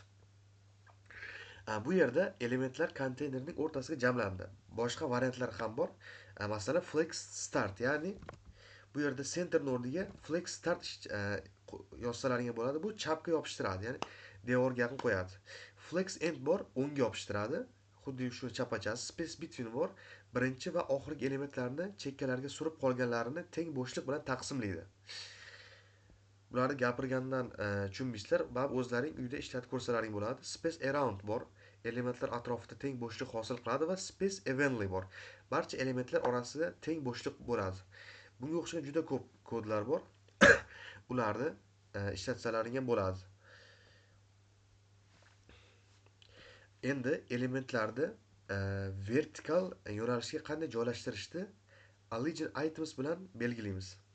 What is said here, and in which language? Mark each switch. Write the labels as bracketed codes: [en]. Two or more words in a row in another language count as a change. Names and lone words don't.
[uz] Bu yerda elementlar konteynerning o'rtasiga jamlandi. Boshqa variantlar ham bor. Masalan, [en] flex start, [uz] ya'ni bu yerda centerning o'rniga [en] flex start [uz] yozsalaring bo'ladi. Bu chapga yopishtiradi, ya'ni devorga yaqin qo'yadi. [en] Flex end [uz] bor, o'ngga yopishtiradi. Xuddi shu chapachasi. [en] Space between [uz] bor, birinchi va oxirgi elementlarni chekkalarga surib qolganlarini teng bo'shliq bilan taqsimlaydi. Bularni gapirgandan tushunmaysizlar va o'zlaring uyda ishlatib ko'rsalaring bo'ladi. [en] Space around [uz] bor, elementlar atrofida teng bo'shliq hosil qiladi va [en] space evenly [uz] bor. Barcha elementlar orasida teng bo'shliq bo'ladi. Bunga o'xshagan juda ko'p kodlar bor. Ularni ishlatsalaring ham bo'ladi. Endi elementlarni vertikal yo'nalishga qanday joylashtirishni [en] align items [uz] bilan belgilaymiz.